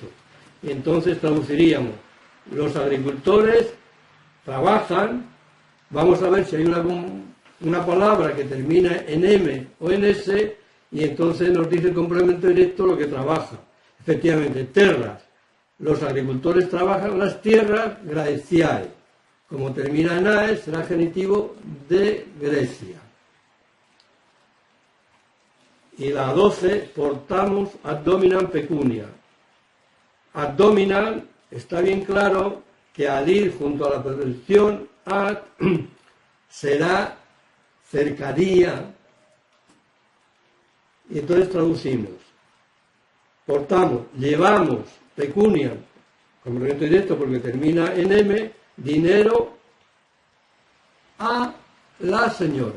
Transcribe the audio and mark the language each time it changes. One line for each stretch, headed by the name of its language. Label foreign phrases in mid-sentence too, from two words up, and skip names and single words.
Spanish: Y entonces traduciríamos, los agricultores trabajan, vamos a ver si hay una palabra que termina en M o en S, y entonces nos dice el complemento directo lo que trabaja. Efectivamente, terras. Los agricultores trabajan las tierras, graeciae. Como termina en AE, será genitivo de Grecia. Y la 12,
Latin: portamos ad dominam pecunia. Ad dominam,
Spanish: está bien claro que al ir junto a la preposición ad, será cercanía. Y entonces traducimos. Portamos, llevamos, pecunia, complemento directo porque termina en M, dinero a la señora.